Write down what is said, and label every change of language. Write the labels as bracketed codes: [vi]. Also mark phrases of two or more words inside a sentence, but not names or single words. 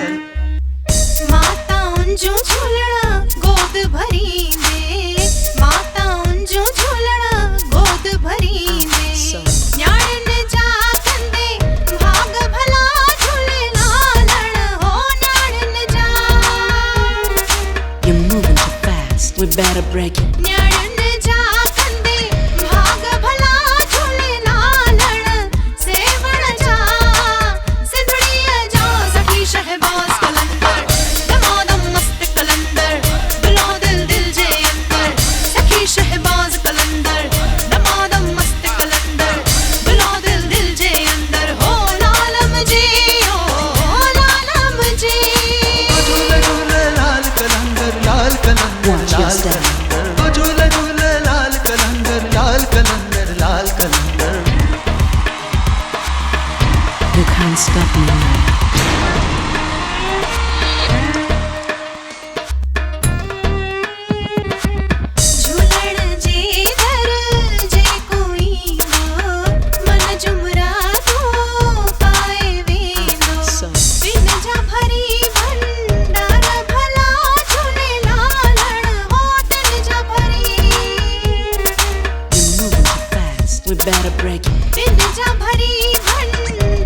[sd] माता उंजू झूलड़ा गोद भरी दे, माता उंजू झूलड़ा गोद भरी दे। न्याणन जा कंदे भाग भला झूले लालड़, हो न्याणन जा। [en] You're moving too fast. We better break it. [sd] न्याणन जा कंदे भाग भला झूले लालड़। सेवण जा सिंधुड़िया जा सखी शहबाज कलंदर, दमादम मस्त कलंदर, दिलो दिल दिल जे अंदर। सखी शहबाज कलंदर, दमादम मस्त कलंदर, दिलो दिल दिल जे अंदर। हो लाल मुझी ओ लाल मुझी। झूले झूले लाल कलंदर लाल कलंदर [en] Watch your [sd] लाल [en] step. [sd] कलंदर, ओ झूले झूले लाल कलंदर लाल कलंदर लाल कलंदर। [en] You can't stop me now. [sd] झूलण जे दर जे कोई हो, मन जुमरा तो पाए वेंदो। [en] So [sd] बिन जा भरी भंडार भला झूले लालड़, हो तिन जा भरी। [en] you're moving too fast. We better break it. [sd] बिन जा भरी भंडार